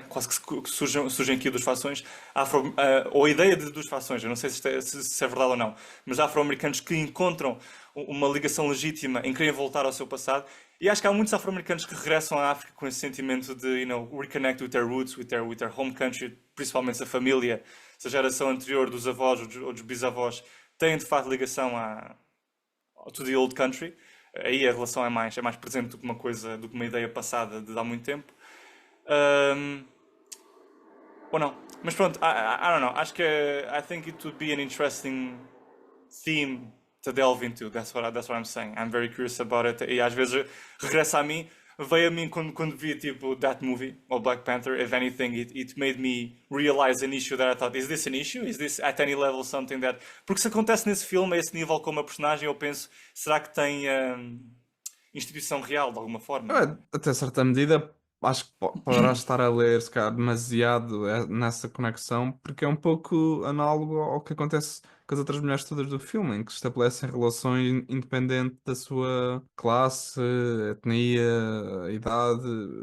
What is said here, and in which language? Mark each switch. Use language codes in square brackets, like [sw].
[pt] Quase que surgem aqui duas fações, ou a ideia de duas fações, eu não sei se é verdade ou não, mas afro-americanos que encontram uma ligação legítima em querer voltar ao seu passado, e acho que há muitos afro-americanos que regressam à África com esse sentimento de, [en] reconnect with their roots, with their home country, [pt] principalmente a família, se a geração anterior dos avós ou dos bisavós têm de facto ligação [en] to the old country, [pt] aí a relação é mais presente do que uma ideia passada de há muito tempo. Ou não. Mas pronto, [en] I don't know. [pt] Acho que [en] I think it would be an interesting theme to delve into. That's what I'm saying. I'm very curious about it. [pt] E às vezes regressa a mim, veio a mim quando vi tipo [en] that movie, or [pt] Black Panther. [en] If anything, it made me realize an issue that I thought, is this an issue? Is this at any level something that... [pt] Porque se acontece nesse filme, a esse nível com uma personagem, eu penso, será que tem instituição real de alguma forma? Até certa medida, acho que poderás estar a ler, se calhar, demasiado nessa conexão, porque é um pouco análogo ao que acontece com as outras mulheres todas do filme, em que estabelecem relações independente da sua classe, etnia, idade.